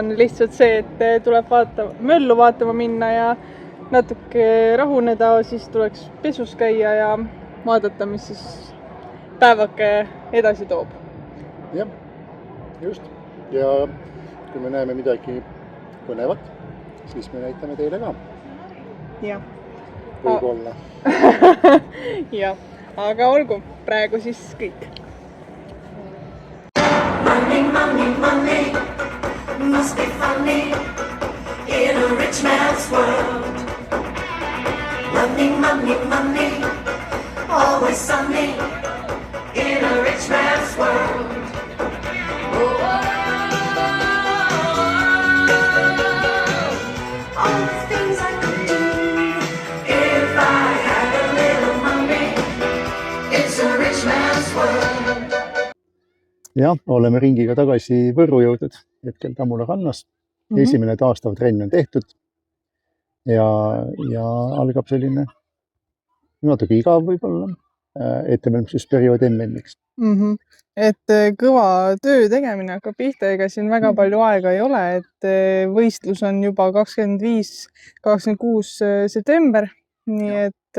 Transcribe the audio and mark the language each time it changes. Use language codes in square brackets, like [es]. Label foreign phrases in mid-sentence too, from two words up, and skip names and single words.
[et] Nüüd on lihtsalt see, et tuleb möllu vaatama minna ja natuke rahuneda, siis tuleks pesus käia ja vaadata, mis siis päevake edasi toob. Jah, just. Ja kui me näeme midagi põnevat, siis me näitame teile ka. Jah. Võib-olla. Jah, aga olgu, praegu siis kõik. [en] Money, money, money, must be funny in a rich man's world. Money, money, money, always sunny in a rich man's world. Oh, all the things I could do if I had a little money. It's a rich man's world. [et] Jah, oleme ringiga tagasi Võrru jõudnud, hetkel Tammula rannas. Esimene taastav trenn on tehtud ja algab selline natuke igav võib-olla ettevalmistusperiood MM-iks. Et kõva töö tegemine hakkab pihta, ega siin väga palju aega ei ole, et võistlus on juba 25-26 september, nii et